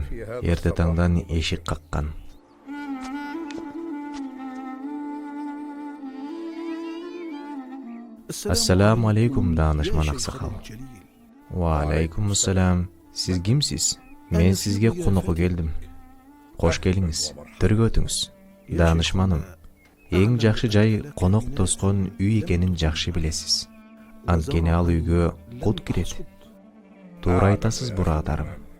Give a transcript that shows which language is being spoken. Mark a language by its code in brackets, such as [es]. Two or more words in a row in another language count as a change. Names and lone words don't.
[ky] Эрте таңдан эшик каккан. [ar] السلام عليكم [ky] данышман аксакал. [ar] وعليكم السلام. [ky] Сиз кимсиз? Мен сизге конокко келдим. Кош келиңиз. Тиргөтүңүз. Данышманым. Эң жакшы жай конок тоскон үй экенин жакшы билесиз. Анткени ал үйгө кут кирет. Туура айтасыз, бурадарым.